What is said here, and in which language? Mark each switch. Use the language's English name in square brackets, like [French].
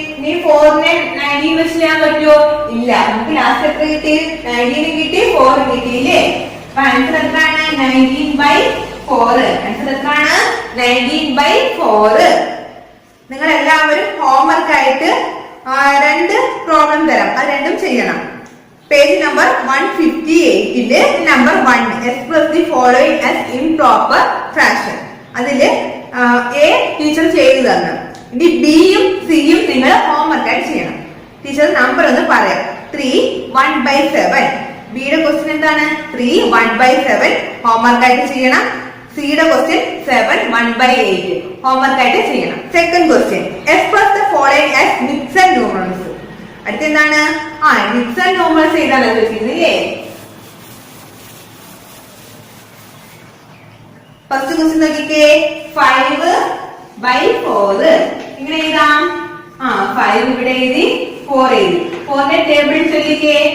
[Malayalam] ഇനി 4നെ 19 വെച്ച് ചെയ്യാൻ പറ്റുമോ? ഇല്ല. നമുക്ക് ലാസ്റ്റ് എത്ര കിട്ടി? 19 കിട്ടി, 4 കിട്ടിയില്ലേ. ആൻസർ എത്രയാണ്? 19/4. ആൻസർ എത്രയാണ്? 19/4. നിങ്ങൾ എല്ലാവരും ഹോംവർക്ക് ആയിട്ട് 2 പ്രോബ്ലം തരാം, അത് രണ്ടും ചെയ്യണം. [English] Page number 158 number 1 express the following as improper fraction. [Malayalam] അതില് എ ടീച്ചർ ചെയ്തു തന്നു. ഇനി ബിയും സിയും നിങ്ങൾ ഹോംവർക്ക് ആയിട്ട് ചെയ്യണം. ടീച്ചർ നമ്പർ ഒന്ന് പറയാം. 3 1/7. ബിയുടെ ക്വസ്റ്റ്യൻ എന്താണ്? 3 1/7 ഹോംവർക്ക് ആയിട്ട് ചെയ്യണം. സിയുടെ ക്വസ്റ്റ്യൻ 7 1/8 ഹോംവർക്ക് ആയിട്ട് ചെയ്യണം. [English] Second question express the following as mixed numerals. [Malayalam] അടുത്ത എന്താണ്? മിക്സഡ് ന്യൂമറൽസ് ചെയ്താലോ ചോദിച്ചില്ലേ? ഫസ്റ്റ് ക്വസ്റ്റ്യൻ നോക്കിക്കേ. 5/4 ഇങ്ങനെ എഴുതാം. 5 ഇവിടെ എഴുതി, 4 എഴുതി. 4ന്റെ ടേബിൾ ചൊല്ലിക്കേ.